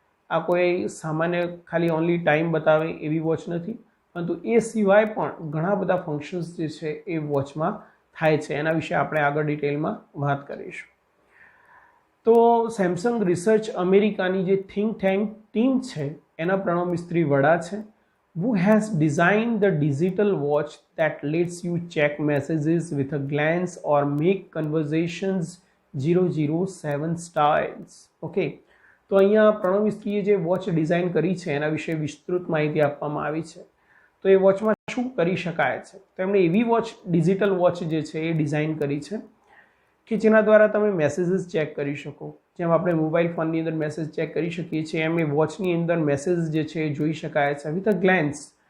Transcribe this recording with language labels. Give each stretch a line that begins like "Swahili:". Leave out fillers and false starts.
Gujarati: આ કોઈ સામાન્ય ખાલી ઓનલી ટાઈમ બતાવે એવી વોચ નથી, પરંતુ એ સિવાય પણ ઘણા બધા ફંક્શન્સ જે છે એ વોચમાં થાય છે. એના વિશે આપણે આગળ ડિટેલમાં વાત કરીશું. તો સેમસંગ રિસર્ચ અમેરિકાની જે થિંક ટેન્ક ટીમ છે એના પ્રણવ મિસ્ત્રી વડા છે.
English: who has designed the digital watch that lets you check messages with a glance or make conversations 007 styles.
Gujarati: Okay, તો અહીંયા પ્રણવ મિસ્ત્રીએ જે વોચ ડિઝાઇન કરી છે એના વિશે વિસ્તૃત માહિતી આપવામાં આવી છે. તો એ વોચમાં શું કરી શકાય છે? તો એમણે એવી વોચ, ડિજિટલ વોચ જે છે એ ડિઝાઇન કરી છે કે જેના દ્વારા તમે મેસેજીસ ચેક કરી શકો. જેમ આપણે મોબાઈલ ફોનની અંદર મેસેજ ચેક કરી શકીએ છીએ એમ એ વોચની અંદર મેસેજ જે છે એ જોઈ શકાય છે
English: With a glance.